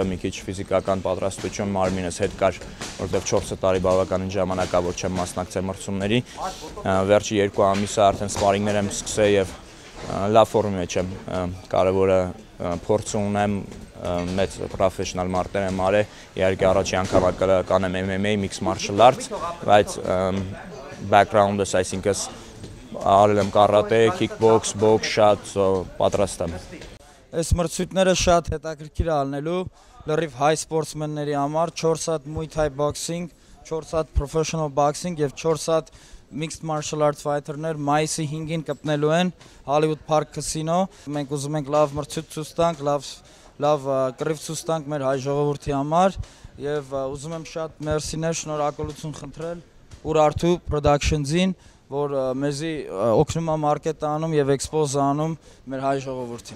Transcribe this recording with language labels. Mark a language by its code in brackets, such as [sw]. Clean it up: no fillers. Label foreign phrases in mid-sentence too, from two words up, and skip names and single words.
[hy] մի քիչ ֆիզիկական պատրաստություն մարմինս հետ կար, որտեղ 4 տարի բավականին ժամանակ է, որ չեմ մասնակցել մրցումների, վերջի 2 ամիսը արդեն սպարինգներ եմ սկսել եւ լավ ֆորմի մեջ եմ, կարևորը փորձ ունեմ մեծ պրոֆեսիոնալ մարտեր եմ արել, իհարկե առաջի անգամ կանեմ MMA, [en] mixed martial arts, [hy] բայց background-ս, այսինքն արել եմ կարատե, [en] kickbox, box, shot, [hy] պատրաստ եմ։ Այս մրցույթները շատ հետաքրքիր ալնելու, լրիվ հայ սպորտսմենների համար 4 հատ [en] Muay Thai boxing, [hy] 4 հատ professional boxing եւ 4 հատ [en] mixed martial arts fighter- [hy] ներ մայիսի 5-ին կպնելու են Hollywood Park Casino։ Մենք ուզում ենք լավ մրցույթ ցույց տանք, լավ կռիվ ցույց տանք մեր հայ ժողովրդի համար եւ ուզում եմ շատ մերսիներ, շնորհակալություն խնդրել Urartu Productions-ին, որ մեզի օգնում է մարքետ անում եւ էքսպոզ անում մեր հայ ժողովրդին։